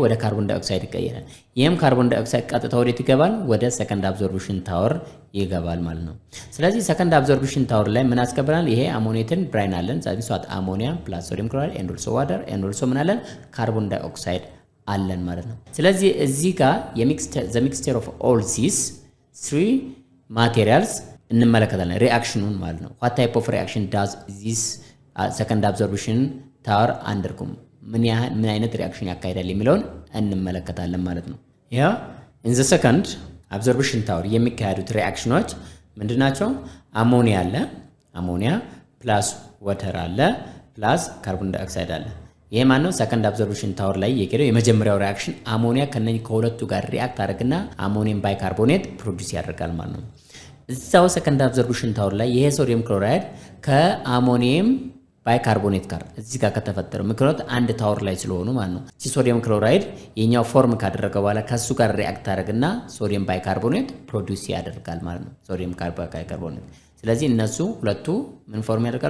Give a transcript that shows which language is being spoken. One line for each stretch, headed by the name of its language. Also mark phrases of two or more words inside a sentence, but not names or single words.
Amharic: ወደ
English: carbon dioxide
Amharic: ይቀየራል። ይሄም ካርቦን ዳይኦክሳይድ ቀጥታ ወዴት ይገባል? ወደ
English: second absorption tower
Amharic: ይገባል ማለት ነው። ስለዚህ
English: second absorption tower
Amharic: ላይ ምን አስቀብራል? ይሄ አሞኔትን ብራይን አለን። ስለዚህ
English: so what ammonia plus sodium chloride and also water and also
Amharic: ምን አለን?
English: carbon dioxide
Amharic: አለን ማለት ነው። ስለዚህ እዚህ ጋር
English: the mixture of all these three materials
Amharic: እንመለከታለን ሪአክሽኑን ማለት ነው።
English: what type of reaction does this second absorption tower undergo
Amharic: ምን አይነት ሪአክሽን ያካሂዳል የሚለውን እንመለከታለን ማለት ነው። ያ
English: in the second absorption tower
Amharic: የሚካሄዱት ሪአክሽኖች ምንድናቸው? አሞኒያ አለ፣
English: ammonia plus water
Amharic: አለ
English: plus carbon dioxide
Amharic: አለ። ይሄ ማን ነው?
English: second absorption tower
Amharic: ላይ የቀረው የመጀመሪያው ሪአክሽን አሞኒያ ከነኚህ ከሁለቱ ጋር ሪአክት አድርግና
English: ammonium bicarbonate
Amharic: ፕሮዲዩስ ያደርጋል ማለት ነው። እዛው
English: second absorption tower
Amharic: ላይ ይሄ
English: sodium chloride
Amharic: ከአሞኒየም ባይካርቦኔት ጋር እዚህ ጋር ከተፈጠረ ምክንያት አንድ ታወር ላይ ስለሆኑ ማለት ነው። እቺ
English: sodium chloride
Amharic: የኛው ፎርም ካደረገ በኋላ ከሱ ጋር ሪአክት አድርግና
English: sodium bicarbonate
Amharic: ፕሮዲዩስ ያደርጋል ማለት ነው።
English: sodium bicarbonate።
Amharic: ስለዚህ እነሱ ሁለቱ ምን ፎርም ያደርጋሉ?